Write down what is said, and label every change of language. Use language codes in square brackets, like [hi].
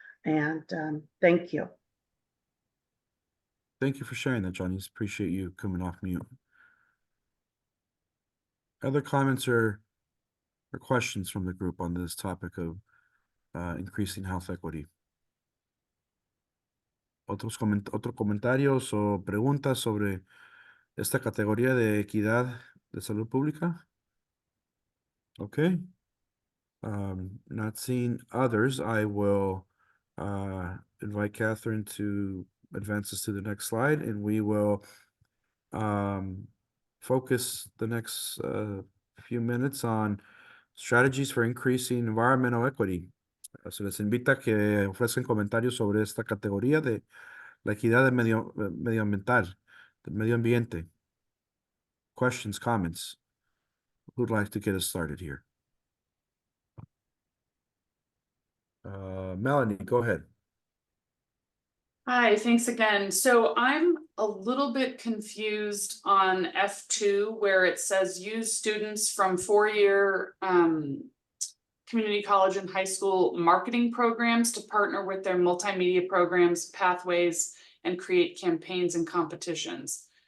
[en] And thank you. Thank you for sharing that, Janice. Appreciate you coming off mute. Other comments or questions from the group on this topic of increasing health equity? [es] ¿Otros comentarios o preguntas sobre esta categoría de equidad de salud pública? [en] Okay. Not seeing others, I will invite Catherine to advance us to the next slide, and we will focus the next few minutes on strategies for increasing environmental equity. [es] Se les invita a que ofrezcan comentarios sobre esta categoría de la equidad de medioambiental, del medio ambiente. [en] Questions, comments? Who'd like to get us started here? Melanie, go ahead. Hi, thanks again. So I'm a little bit confused on F2 where it says use students from four-year community college and high school marketing programs to partner with their multimedia programs, pathways, and create campaigns and competitions.